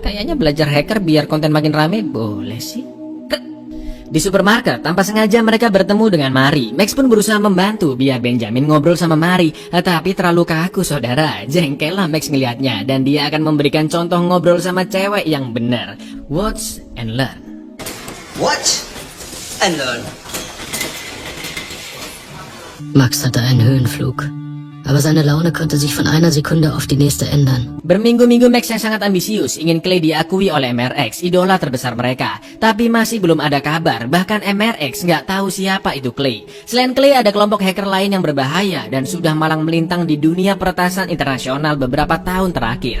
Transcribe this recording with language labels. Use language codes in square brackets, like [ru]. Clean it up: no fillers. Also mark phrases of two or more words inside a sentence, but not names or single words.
[id] Kayaknya belajar hacker biar konten makin rame boleh sih. Di supermarket, tanpa sengaja mereka bertemu dengan Mari. Max pun berusaha membantu biar Benjamin ngobrol sama Mari. Tapi terlalu kaku saudara. Jengkel lah Max ngeliatnya. Dan dia akan memberikan contoh ngobrol sama cewek yang benar. [en] Watch and learn. Watch and learn. [de] Max hatte einen Höhenflug, aber seine Laune konnte sich von einer Sekunde auf die nächste ändern. [id] Berminggu-minggu Max yang sangat ambisius ingin Clay diakui oleh MRX, idola terbesar mereka. Tapi masih belum ada kabar, bahkan MRX nggak tahu siapa itu Clay. Selain Clay ada kelompok hacker lain yang berbahaya dan sudah malang melintang di dunia peretasan internasional beberapa tahun terakhir.